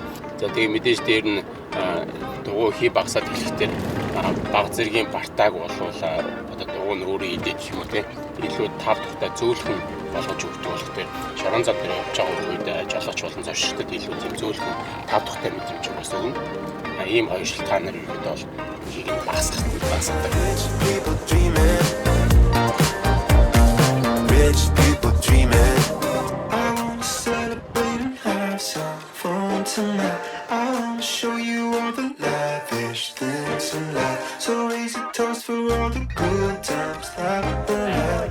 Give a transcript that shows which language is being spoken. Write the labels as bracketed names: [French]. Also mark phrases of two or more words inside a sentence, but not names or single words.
[Mongolian] За тэгээ мэдээж дээр нь дугуй хий багасаад хэлэхдээ баг зэргийн бартааг болуулаа одоо дугуй нь өөрөө идэж юм уу те илүү тав тухтай зөөлхөн болгож өгдөг болох дээр шорон зам дээр явж байгаа үед жолооч болон зоршигчдод илүү тийм зөөлхөн тав тухтай мэдрэмж өгөөс өгнө. Ийм хоёр шалтгаан нар ирээд бол хийг нь багасгадаг. [English] Rich people dreaming. Rich people dreaming. I wanna celebrate and have some fun tonight. I wanna show you all the lavish things in life. So raise a toast for all the good times that we've had.